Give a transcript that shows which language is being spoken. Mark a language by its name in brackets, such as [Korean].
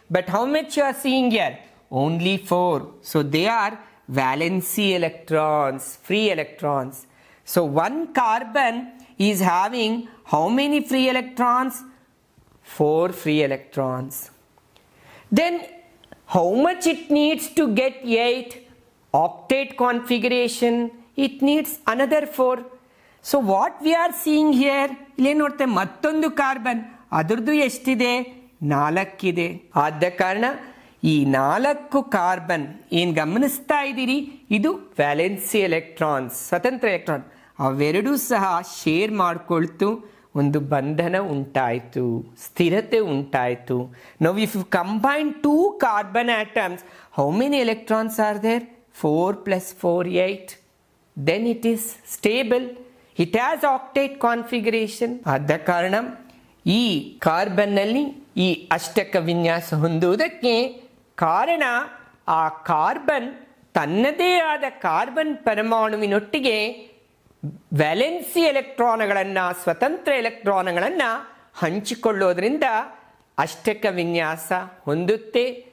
[English] But how much you are seeing here? Only 4. So they are valency electrons, free electrons. So one carbon is having how many free electrons? 4 free electrons. Then how much it needs to get 8 octet configuration? It needs another 4. So what we are seeing here, [Kannada] ಇಲ್ಲಿ ನೋಡ್ತೆ ಮತ್ತೊಂದು carbon, ಅದರದ್ದು ಎಷ್ಟಿದೆ? 4 ಇದೆ. ಆದ ಕಾರಣ ಈ 4 carbon ಏನ್ ಗಮನಿಸ್ತಾ ಇದ್ದೀರಿ, ಇದು ವ್ಯಾಲೆನ್ಸಿ ಎಲೆಕ್ಟ್ರಾನ್ಸ್, ಸ್ವತಂತ್ರ ಎಲೆಕ್ಟ್ರಾನ್. ಅವೆರಡೂ ಸಹ ಶೇರ್ ಮಾಡಿಕೊಳ್ತು, ಒಂದು ಬಂಧನ ಉಂಟಾಯಿತು, ಸ್ಥಿರತೆ ಉಂಟಾಯಿತು. [English] Now if you combine 2 carbon atoms, how many electrons are there? 4 + 4 8. Then it is stable. It has octet configuration. [Kannada] ಆದ ಕಾರಣ ಈ ಕಾರ್ಬನ್ನಲ್ಲಿ ಈ ಅಷ್ಟಕ ವಿನ್ಯಾಸ ಹೊಂದುವುದಕ್ಕೆ ಕಾರಣ, ಆ ಕಾರ್ಬನ್ ತನ್ನದೇ ಆದ ಕಾರ್ಬನ್ ಪರಮಾಣುವಿನೊಟ್ಟಿಗೆ ವ್ಯಾಲೆನ್ಸಿ ಎಲೆಕ್ಟ್ರಾನ್ಗಳನ್ನು, ಸ್ವತಂತ್ರ ಎಲೆಕ್ಟ್ರಾನ್ಗಳನ್ನು ಹಂಚಿಕೊಳ್ಳೋದ್ರಿಂದ ಅಷ್ಟಕ ವಿನ್ಯಾಸ ಹೊಂದುತ್ತೆ.